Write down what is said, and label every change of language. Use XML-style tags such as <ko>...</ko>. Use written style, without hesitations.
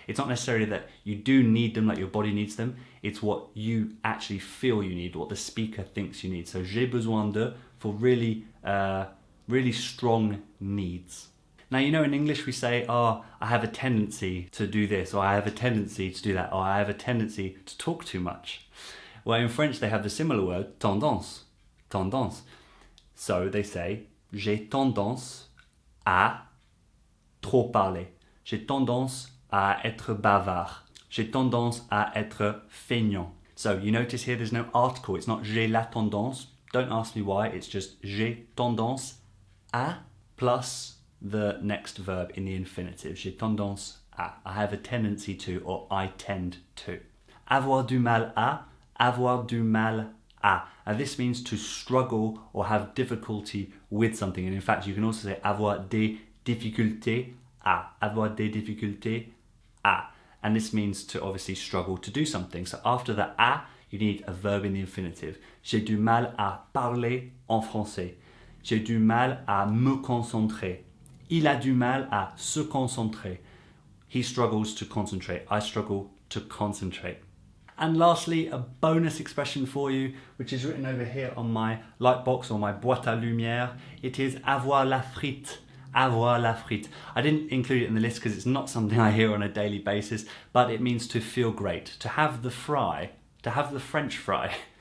<en>It's not necessarily that you do need them, like your body needs them. It's what you actually feel you need, what the speaker thinks you need. So</en> <fr>j'ai besoin de</fr> <en>for really, really strong needs. Now, you know, in English we say, oh, I have a tendency to do this, or I have a tendency to do that, or I have a tendency to talk too much. Well, in French they have the similar word,</en> <fr>tendance, tendance.</fr> <en>So they say,</en> <fr>j'ai tendance à trop parler. J'ai tendance à être bavard. J'ai tendance à être feignant.</fr> <en>So you notice here there's no article. It's not</en> <fr>j'ai la tendance.</fr> <en>Don't ask me why. It's just</en> <fr>j'ai tendance à</fr> <en>plus the next verb in the infinitive.</en> <fr>J'ai tendance à.</fr> <en>I have a tendency to, or I tend to.</en> <fr>Avoir du mal à, avoir du mal à.</fr> <en>And this means to struggle or have difficulty with something. And in fact, you can also say</en> <fr>avoir des difficultés à. Avoir des difficultés à.</fr> <en>And this means to obviously struggle to do something. So after the à, you need a verb in the infinitive.</en> <fr>J'ai du mal à parler en français. J'ai du mal à me concentrer. Il a du mal à se concentrer.</fr> <en>He struggles to concentrate. I struggle to concentrate. And lastly, a bonus expression for you, which is written over here on my light box or my</en> <fr>boîte à lumière.</fr> <en>It is</en> <fr>avoir la frite. Avoir la frite.</fr> <en>I didn't include it in the list because it's not something I hear on a daily basis, but it means to feel great, to have the fry, to have the French fry.</en>